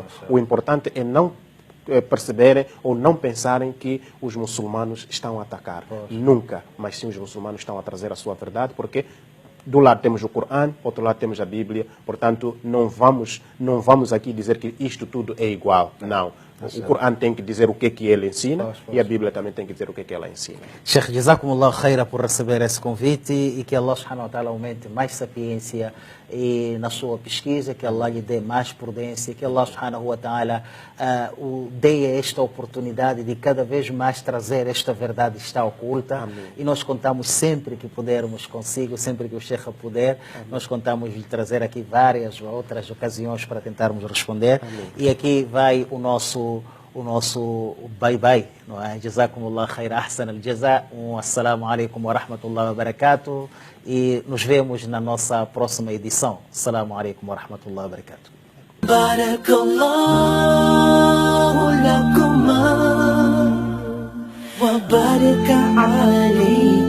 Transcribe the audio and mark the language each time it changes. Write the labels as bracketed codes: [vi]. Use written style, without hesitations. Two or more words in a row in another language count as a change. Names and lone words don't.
[pt] O importante é não perceberem ou não pensarem que os muçulmanos estão a atacar. Nunca, mas sim os muçulmanos estão a trazer a sua verdade, porque do lado temos o Corão, do outro lado temos a Bíblia, portanto não vamos aqui dizer que isto tudo é igual, não. O Corão tem que dizer o que é que ele ensina e a Bíblia também tem que dizer o que é que ela ensina. Sheikh, [ar] جزاكم الله خيرا [pt] por receber esse convite e que Allah [ar] سبحانه وتعالى [pt] aumente mais sapiência e na sua pesquisa, que Allah lhe dê mais prudência, que Allah [ar] سبحانه وتعالى [pt] dê esta oportunidade de cada vez mais trazer esta verdade que está oculta. Amém. E nós contamos sempre que pudermos consigo, sempre que o Sheikh puder, nós contamos de trazer aqui várias outras ocasiões para tentarmos responder. Amém. E aqui vai o nosso bye-bye, não é? [ar] جزاكم الله خير أحسن الجزاء السلام عليكم ورحمة الله وبركاته, [pt] e nos vemos na nossa próxima edição. [ar] السلام عليكم ورحمة الله وبركاته. بارك الله لكما وبارك عليكم.